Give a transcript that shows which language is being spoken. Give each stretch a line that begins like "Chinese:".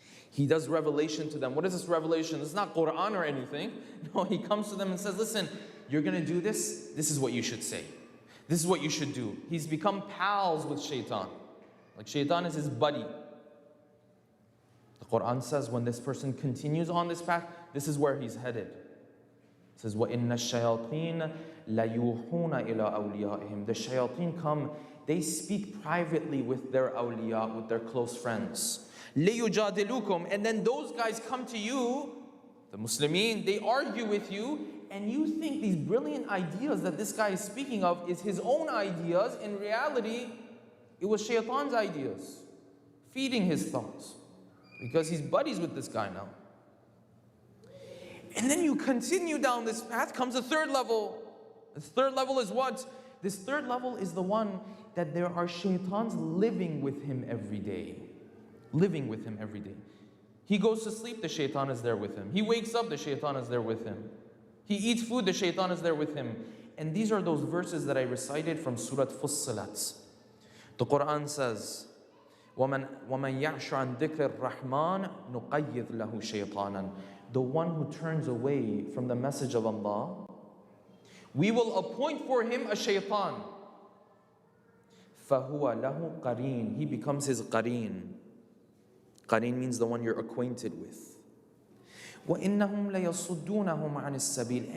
English: He does revelation to them. What is this revelation? It's not Quran or anything. No, he comes to them and says, listen, you're going to do this. This is what you should say. This is what you should do. He's become pals with shaitan. Like shaitan is his buddy. The Quran says when this person continues on this path, this is where he's headed. It says,
Arabic: وَإِنَّ الشَّيَاطِينَ لَيُوحُونَ إِلَىٰ أَوْلِيَائِهِمْ.
English: The shayateen come, they speak privately with their awliya, with their close friends.
Arabic: لِيُجَادِلُوكُمْ.
English: And then those guys come to you, the Muslimin, they argue with you, and you think these brilliant ideas that this guy is speaking of is his own ideas. In reality, it was shaitan's ideas, feeding his thoughts, because he's buddies with this guy now. And then you continue down this path, comes a third level. The third level is what? This third level is the one that there are shaitans living with him every day. Living with him every day. He goes to sleep, the shaitan is there with him. He wakes up, the shaitan is there with him. He eats food, the shaitan is there with him. And these are those verses that I recited from Surah Fussilat. The Quran says,
Arabic: وَمَنْ يَعْشُ عَنْ ذِكْرِ الرَّحْمَنِ نُقَيِّضْ لَهُ شَيْطَانًا.
English: The one who turns away from the message of Allah, we will appoint for him a shaitan.
Arabic: فَهُوَ لَهُ قَرِينٌ.
English: He becomes his qareen. Qareen means the one you're acquainted with.
Arabic: وَإِنَّهُمْ لَيَصُدُّونَهُمْ عَنِ السَّبِيلِ.